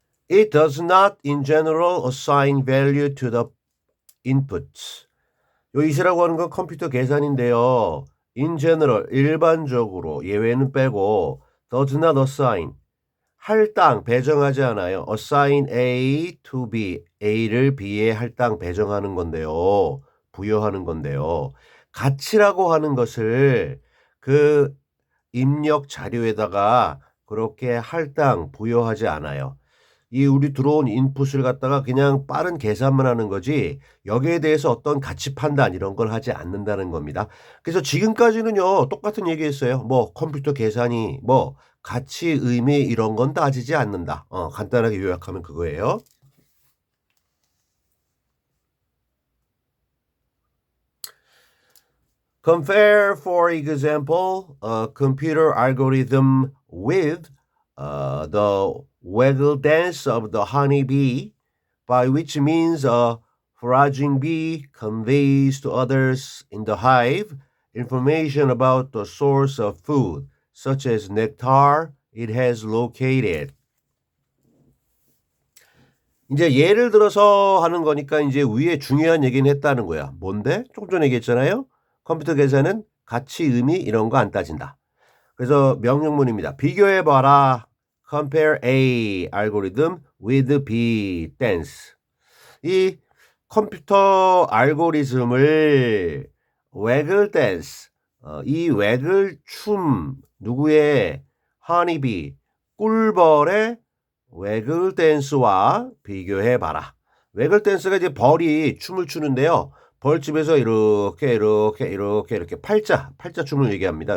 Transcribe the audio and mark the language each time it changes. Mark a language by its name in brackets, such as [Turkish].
[English] It does not in general assign value to the inputs. [Korean] 요 it이라고 하는 건 컴퓨터 계산인데요. [English] In general, [Korean] 일반적으로 예외는 빼고 [English] does not assign, [Korean] 할당 배정하지 않아요. [English] assign A to B, [Korean] A를 B에 할당 배정하는 건데요. 부여하는 건데요. 가치라고 하는 것을 그 입력 자료에다가 그렇게 할당 부여하지 않아요. 이 우리 들어온 인풋을 갖다가 그냥 빠른 계산만 하는 거지 여기에 대해서 어떤 가치 판단 이런 걸 하지 않는다는 겁니다. 그래서 지금까지는요 똑같은 얘기했어요. 뭐 컴퓨터 계산이 뭐 가치, 의미 이런 건 따지지 않는다. 간단하게 요약하면 그거예요. [English] Compare, for example, a computer algorithm with the waggle dance of the honeybee, by which means a foraging bee conveys to others in the hive information about the source of food, such as nectar it has located. [Korean] 이제 예를 들어서 하는 거니까 이제 위에 중요한 얘기는 했다는 거야. 뭔데? 조금 전에 얘기했잖아요. 컴퓨터 계산은 가치, 의미 이런 거 안 따진다. 그래서 명령문입니다. 비교해봐라. [English] Compare A 알고리즘 with B dance. [Korean] 이 컴퓨터 알고리즘을 waggle dance, 이 waggle 춤 누구의 honeybee 꿀벌의 waggle dance와 비교해봐라. waggle dance가 이제 벌이 춤을 추는데요. 벌집에서 이렇게 팔자 춤을 얘기합니다.